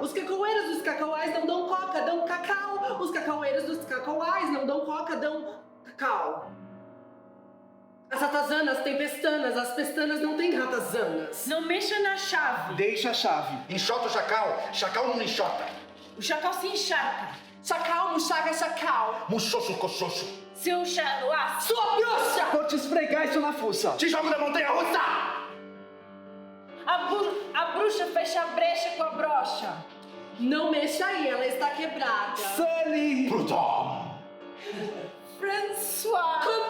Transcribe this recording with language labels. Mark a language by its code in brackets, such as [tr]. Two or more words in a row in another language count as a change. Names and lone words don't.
[pt] Os cacaueiros dos cacauais não dão coca, dão cacau. Os cacaueiros dos cacauais não dão coca, dão cacau. As ratazanas têm pestanas, as pestanas não têm ratazanas. Não mexa na chave. Deixa a chave. Enxota o chacal, chacal não enxota. O chacal se encharca. Chacal, muxaca, chacal. Muxoxo, coxoxo. Seu xaroá! Sua bruxa! Vou te esfregar isso na fuça. Te jogo da montanha russa! A bruxa fecha a brecha com a brocha. Não mexa aí, ela está quebrada. Sully! Pluton! François!